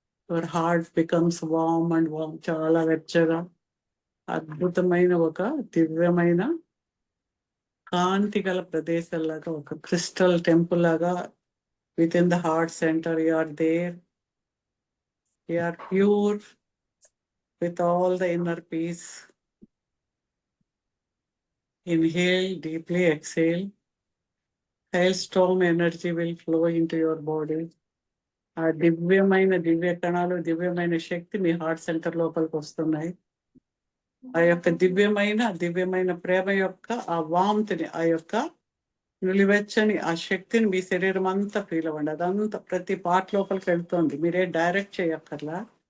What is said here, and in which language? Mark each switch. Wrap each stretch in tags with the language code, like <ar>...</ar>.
<en>Your heart becomes warm and warm.</en> <te>చాలా వెచ్చగా అద్భుతమైన ఒక దివ్యమైన కాంతి గల ప్రదేశంలాగా, ఒక క్రిస్టల్ టెంపుల్ లాగా</te> <en>Within the heart center you are there. You are pure with all the inner peace. Inhale deeply, exhale. Hailstorm energy will flow into your body.</en> <te>ఆ దివ్య కణాలు, దివ్యమైన శక్తి మీ హార్ట్ సెంటర్ లోపలికి వస్తున్నాయి. ఆ యొక్క దివ్యమైన ప్రేమ యొక్క ఆ వామ్తిని, ఆ యొక్క నులివెచ్చని ఆ శక్తిని మీ శరీరం అంతా ఫీల్ అవ్వండి. అదంతా ప్రతి పార్ట్ లోపలికి వెళ్తుంది. మీరే డైరెక్ట్ చేయక్కర్లా.</te>